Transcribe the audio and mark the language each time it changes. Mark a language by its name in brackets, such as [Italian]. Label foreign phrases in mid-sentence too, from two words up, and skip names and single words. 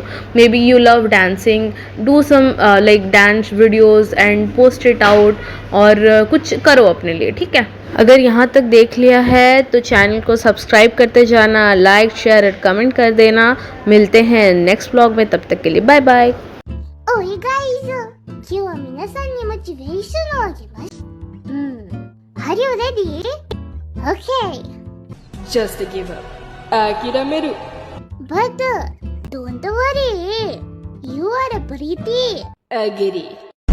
[English] maybe you love dancing, do some like dance videos and post it out, [Hindi] और कुछ करो अपने लिए, ठीक है। अगर यहाँ तक देख लिया है तो चैनल को सब्सक्राइब करते जाना, लाइक शेयर और कमेंट कर देना। मिलते हैं [English] next vlog [Hindi] में, तब तक के लिए [English] bye bye. [Hindi] ओए गाइस, [Japanese] 今日は皆さんにモチベーションをあげます。 [English] Are you ready? Okay. Just give up. [Japanese] 諦める。 [English] But don't worry. You are pretty. Agree.